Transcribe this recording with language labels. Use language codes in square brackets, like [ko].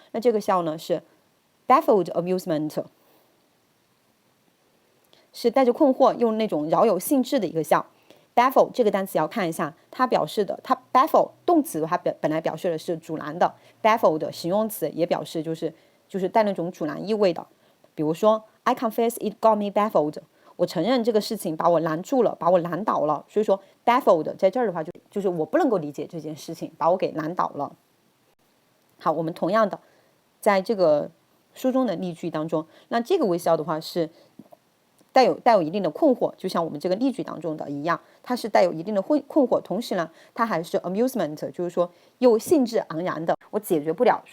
[zh] 那这个笑呢是 baffled amusement， 是带着困惑，用那种饶有兴致的一个笑。 baffle 这个单词要看一下，它baffle 动词它本来表示的是阻拦的 ，baffle 的形容词也表示就是带那种阻拦意味的。 [en] 比如说 I confess it got me baffled。 [zh] 我承认这个事情把我拦住了，把我拦倒了。所以说 baffled 在这儿的话就是我不能够理解这件事情，把我给拦倒了。好，我们同样的在这个书中的例句当中，那这个微笑的话是带有一定的困惑，就像我们这个例句当中的一样，它是带有一定的困惑，同时呢，它还是 amusement， 就是说又兴致昂然的，我解决不了。